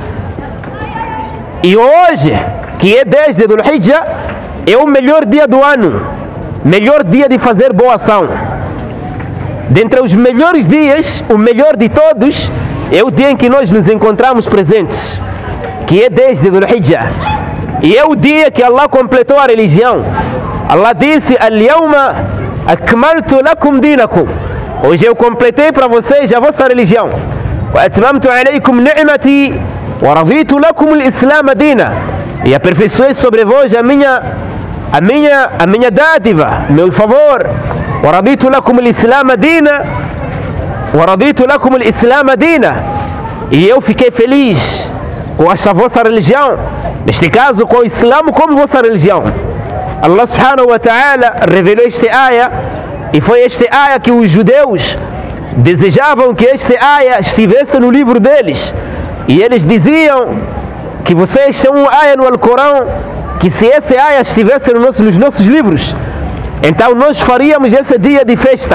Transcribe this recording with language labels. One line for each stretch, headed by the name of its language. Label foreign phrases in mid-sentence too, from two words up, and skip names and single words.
Portuguese: E hoje, que é 10 de Dhul Hijjah, é o melhor dia do ano, melhor dia de fazer boa ação. Dentre os melhores dias, o melhor de todos é o dia em que nós nos encontramos presentes, que é 10 de Dhul-Hijjah, e é o dia que Allah completou a religião. Allah disse:
Arabic: اليوم أكملت لكم دينكم.
Portuguese: Hoje eu completei para vocês a vossa religião.
Arabic: وأتممت عليكم نعمتي ورضيت لكم الإسلام دينا.
Portuguese: E aperfeiçoei sobre vós a minha dádiva, meu favor.
Arabic: ورضيت لكم الإسلام دينا. ورضيت لكم الإسلام دينا.
Portuguese: E eu fiquei feliz com esta vossa religião, neste caso com o Islã como vossa religião. Allah
Arabic: سبحانه وتعالى
Portuguese: revelou este ayah, e foi este ayah que os judeus desejavam que este ayah estivesse no livro deles, e eles diziam que vocês têm um ayah no Alcorão, que se esse ayah estivesse nos nossos livros, então nós faríamos esse dia de festa.